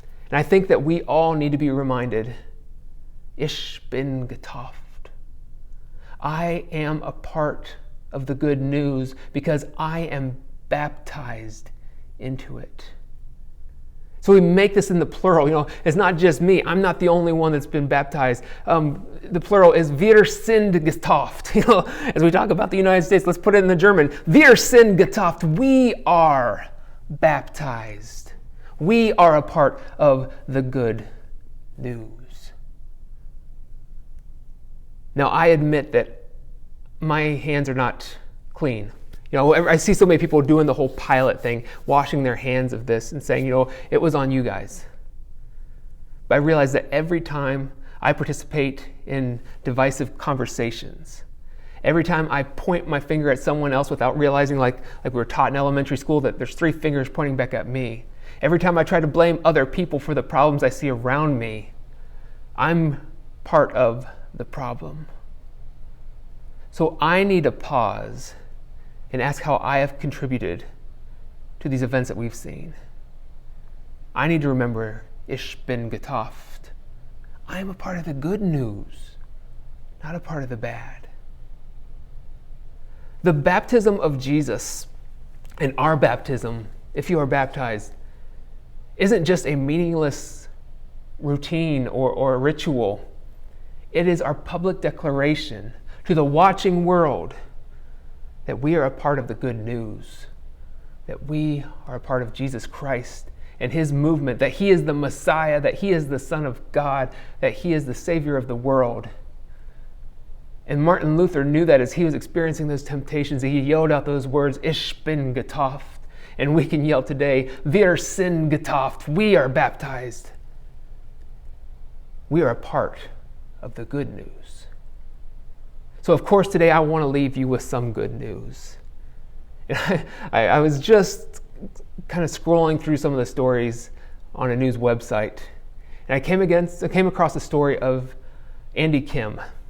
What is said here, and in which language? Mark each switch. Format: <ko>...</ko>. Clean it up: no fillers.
<en>And I think that we all need to be reminded,</en> <de>Ich bin getauft.</de> <en>I am a part of the good news because I am baptized into it. So we make this in the plural. It's not just me. I'm not the only one that's been baptized. The plural is</en> <de>wir sind getauft.</de> <en>As we talk about the United States, let's put it in the German.</en> <de>Wir sind getauft.</de> <en>We are baptized. We are a part of the good news. Now, I admit that my hands are not clean. I see so many people doing the whole Pilate thing, washing their hands of this and saying, it was on you guys. But I realize that every time I participate in divisive conversations, every time I point my finger at someone else without realizing, like we were taught in elementary school, that there's 3 fingers pointing back at me, every time I try to blame other people for the problems I see around me, I'm part of the problem. So I need to pause and ask how I have contributed to these events that we've seen. I need to remember,</en> <de>Ich bin getauft.</de> <en>I am a part of the good news, not a part of the bad. The baptism of Jesus and our baptism, if you are baptized, isn't just a meaningless routine or a ritual. It is our public declaration to the watching world that we are a part of the good news, that we are a part of Jesus Christ and his movement, that he is the Messiah, that he is the Son of God, that he is the Savior of the world. And Martin Luther knew that as he was experiencing those temptations, he yelled out those words,</en> <de>Ich bin getauft.</de> <en>And we can yell today,</en> <de>Wir sind getauft.</de> <en>We are baptized. We are a part of the good news. So of course today I want to leave you with some good news. I was just kind of scrolling through some of the stories on a news website, and I came across the story of Andy Kim.</en>